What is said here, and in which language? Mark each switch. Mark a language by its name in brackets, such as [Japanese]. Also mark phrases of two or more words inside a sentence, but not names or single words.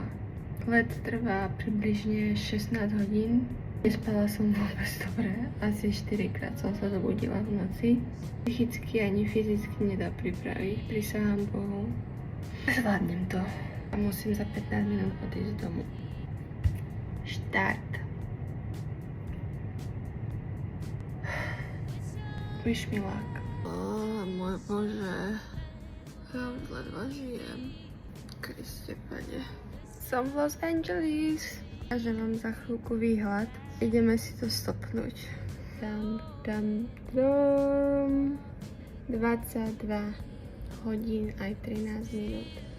[Slovak] Let trvá približne 16 hodín. Nespala som vôbec dobre, asi 4-krát som sa zobudila v noci. Psychicky ani fyzicky nedá pripraviť, prisahám Bohu. Zvládnem to. A musím za 15 minút odísť z domu. Štart. [English] Wish me luck. [Slovak] Môj Bože. Ja už ledva žijem. Kriste Pane. Som v Los Angeles. Že mám za chvíľku výhľad. Ideme si to stopnúť. Dam. 22 hodín aj 13 minút.